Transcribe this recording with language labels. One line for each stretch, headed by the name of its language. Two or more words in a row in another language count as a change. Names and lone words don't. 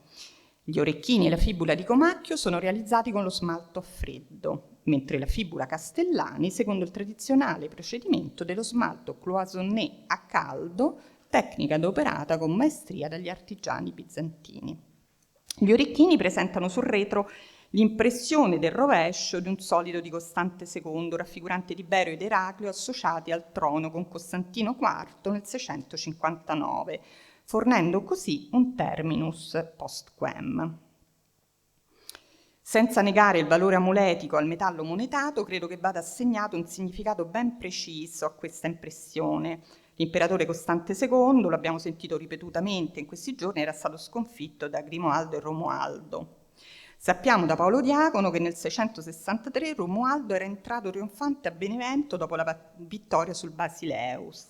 Italian: Gli orecchini e la fibula di Comacchio sono realizzati con lo smalto a freddo, mentre la fibula Castellani secondo il tradizionale procedimento dello smalto cloisonné a caldo, tecnica adoperata con maestria dagli artigiani bizantini. Gli orecchini presentano sul retro l'impressione del rovescio di un solido di Costante II, raffigurante Tiberio ed Eraclio associati al trono con Costantino IV nel 659, fornendo così un
Latin: terminus post quem.
Italian: Senza negare il valore amuletico al metallo monetato, credo che vada assegnato un significato ben preciso a questa impressione. L'imperatore Costante II, lo abbiamo sentito ripetutamente in questi giorni, era stato sconfitto da Grimoaldo e Romualdo. Sappiamo da Paolo Diacono che nel 663 Romualdo era entrato trionfante a Benevento dopo la vittoria sul Basileus.